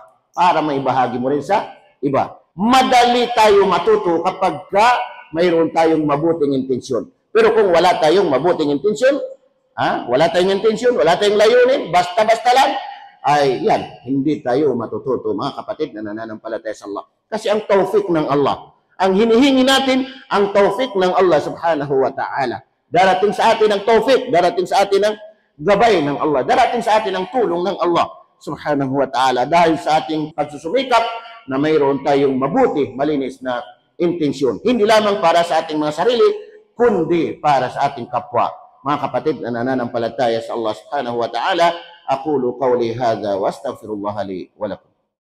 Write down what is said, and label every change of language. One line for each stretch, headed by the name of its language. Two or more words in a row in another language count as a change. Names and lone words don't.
Filipino: Para may bahagi mo rin sa iba. Madali tayo matuto kapag mayroon tayong mabuting intensyon. Pero kung wala tayong mabuting intensyon, wala tayong intensyon, wala tayong layunin, basta-basta lang, ay yan, hindi tayo matututo mga kapatid na nananampalataya sa Allah. Kasi ang tawfik ng Allah, ang hinihingi natin, ang tawfik ng Allah
Arabic: سبحانه وتعالى.
Filipino: Darating sa atin ang tawfik, darating sa atin ang gabay ng Allah, darating sa atin ang tulong ng Allah
Arabic: سبحانه وتعالى
Filipino: dahil sa ating pagsusumikap na mayroon tayong mabuti, malinis na intensyon. Hindi lamang para sa ating mga sarili, kundi para sa ating kapwa. Mga kapatid na nananampalataya sa Allah
Arabic: سبحانه وتعالى، أقول قولي هذا وأستغفر الله لي ولكم.